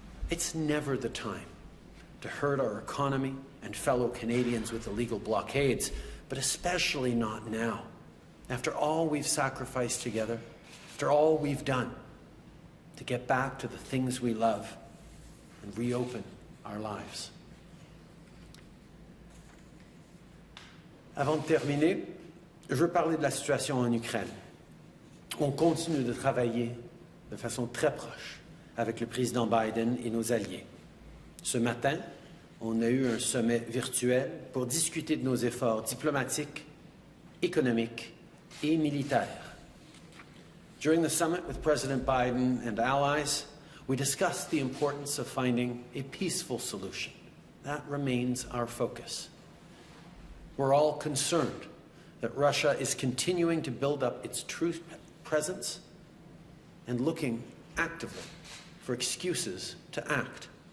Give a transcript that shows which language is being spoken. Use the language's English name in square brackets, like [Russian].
[English] It's never the time to hurt our economy and fellow Canadians with illegal blockades, but especially not now, after all we've sacrificed together, after all we've done to get back to the things we love and reopen our lives. [French] Avant de terminer, je veux parler de la situation en Ukraine. On continue de travailler de façon très proche avec le président Biden et nos alliés. Ce matin, on a eu un sommet virtuel pour discuter de nos efforts diplomatiques, économiques et militaires. [English] During the summit with President Biden and allies, we discussed the importance of finding a peaceful solution. That remains our focus. We're all concerned that Russia is continuing to build up its troop presence and looking actively for excuses to act.